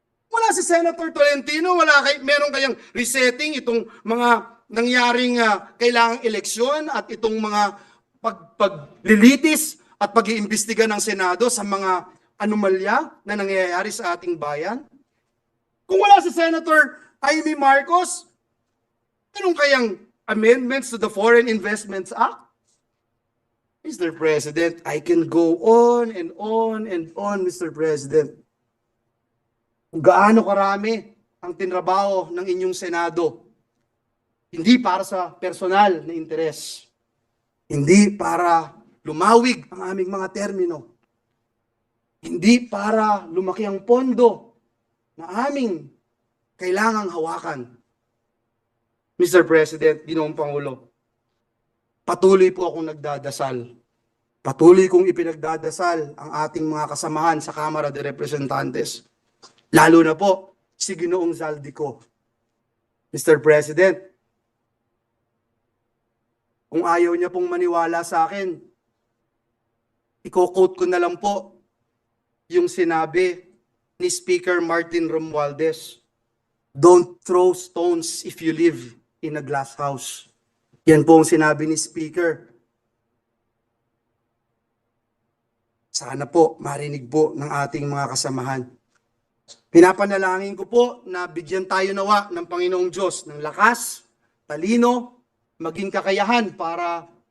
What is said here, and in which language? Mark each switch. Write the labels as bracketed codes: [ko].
[tl] Wala si Senator Tolentino, meron kayang resetting itong mga nangyaring kailangang eleksyon at itong mga paglilitis at pag-iimbestiga ng Senado sa mga anomalya na nangyayari sa ating bayan. Kung wala si Senator Amy Marcos, meron kayang [en] amendments to the Foreign Investments Act? [tl] Mr. [en] President, I can go on and on and on, Mr. President. [tl] Kung gaano karami ang tinrabaho ng inyong Senado, hindi para sa personal na interes, hindi para lumawig ang aming mga termino, hindi para lumaki ang pondo na aming kailangang hawakan. Mr. President, Ginoong Pangulo, patuloy po akong nagdadasal. Patuloy kong ipinagdadasal ang ating mga kasamahan sa Kamara de Representantes. Lalo na po si Ginoong Zaldico. Mr. President, kung ayaw niya pong maniwala sa akin, i-quote ko na lang po yung sinabi ni Speaker Martin Romualdez. [en] Don't throw stones if you live in a glass house. [tl] Yan po ang sinabi ni Speaker. Sana po marinig po ng ating mga kasamahan. Pinapanalangin ko po na bigyan tayo nawa ng Panginoong Diyos ng lakas, talino, maging kakayahan para